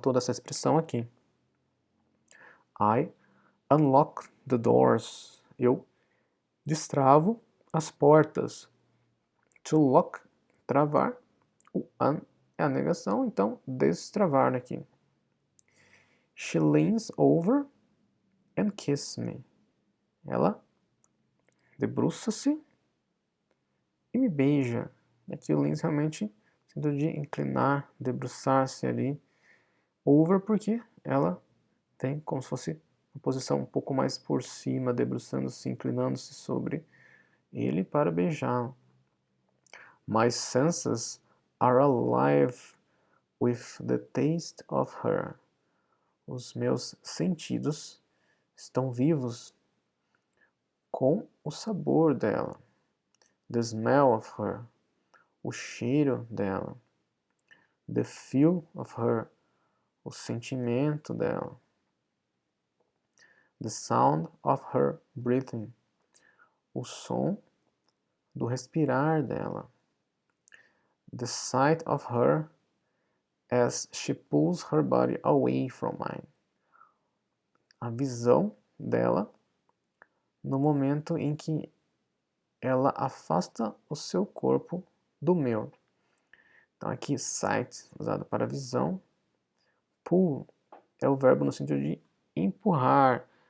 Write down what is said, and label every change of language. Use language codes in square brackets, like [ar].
[pt] Toda essa expressão aqui. [en] I unlock the doors. [pt] Eu destravo as portas. To lock, travar. O un é a negação, então destravar aqui. [en] She leans over and kisses me. [pt] Ela debruça-se e me beija. Aqui o leans realmente sentido de inclinar, debruçar-se ali. Over porque ela tem como se fosse uma posição um pouco mais por cima, debruçando-se, inclinando-se sobre ele para beijá-lo. [en] My senses are alive with the taste of her. [pt] Os meus sentidos estão vivos com o sabor dela. [en] The smell of her. [pt] O cheiro dela. [en] The feel of her. [pt] O sentimento dela. [en] The sound of her breathing. [pt] O som do respirar dela. [en] The sight of her as she pulls her body away from mine. [pt] A visão dela no momento em que ela afasta o seu corpo do meu. Então aqui sight, usado para visão. Pull é o verbo no sentido de empurrar.